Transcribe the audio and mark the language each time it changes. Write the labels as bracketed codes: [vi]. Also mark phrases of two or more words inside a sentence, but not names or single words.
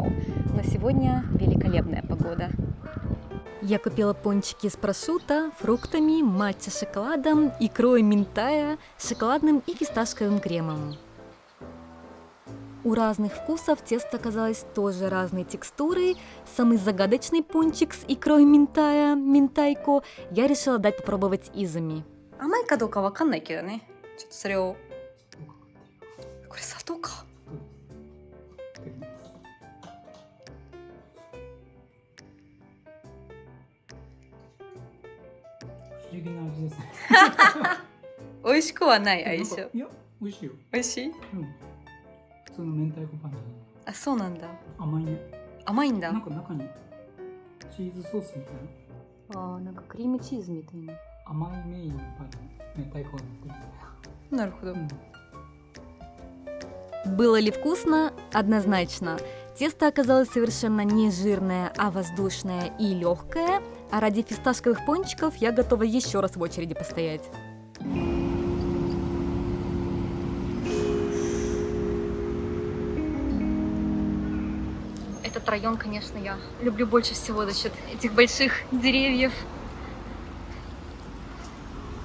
[ru] Но сегодня великолепная погода. Я купила пончики с прошутто, фруктами, матча шоколадом, икрой минтая, шоколадным и фисташковым кремом. У разных вкусов тесто оказалось тоже разной текстуры. Самый загадочный пончик с икрой минтая, минтайко, я решила дать попробовать Изуми. [ja] Амай かどうかわかんないけどね。ちょっとそれを。これ砂糖か。不思議な味ですね。美味しくはない相性。いや、美味しいよ。美味しい？うん。普通の明太子パンじゃない。あ、そうなんだ。甘いね。甘いんだ。なんか中にチーズソースみたいな。あ、なんかクリームチーズみたいな。甘いメインのパンに明太子が乗ってるみたいな。なるほど。うん。 [ru] Было ли вкусно? Однозначно. Тесто оказалось совершенно не жирное, а воздушное и легкое. А ради фисташковых пончиков я готова еще раз в очереди постоять. Этот район, конечно, я люблю больше всего за счет этих больших деревьев.